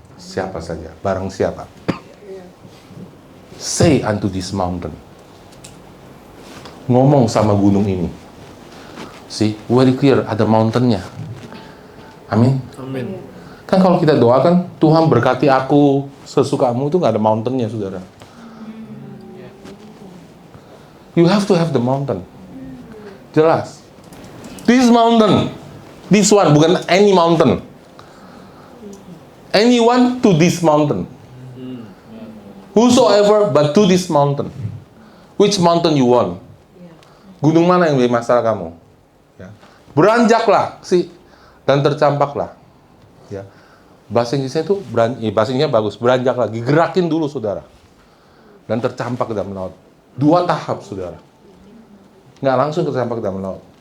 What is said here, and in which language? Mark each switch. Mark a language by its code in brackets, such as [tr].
[id] Siapa saja, barang siapa. [en] Say unto this mountain. [id] Ngomong sama gunung ini. [en] See, very clear, [id] ada mountain-nya. Amin. Amin. Kan kalau kita doakan, Tuhan berkati aku sesukamu, itu nggak ada mountain-nya, saudara. [en] You have to have the mountain. Jelas. This mountain. This one, bukan any mountain. Anyone to this mountain. Whosoever but to this mountain. Which mountain you want? [id] Gunung mana yang menjadi masalah kamu? Ya. Beranjaklah dan tercampaklah. Ya. Bahasa Inggrisnya itu bahasa Inggrisnya bagus. Beranjak lagi, gerakin dulu saudara. Dan tercampak ke dalam laut. 2 tahap saudara. Nggak langsung tercampak ke dalam laut.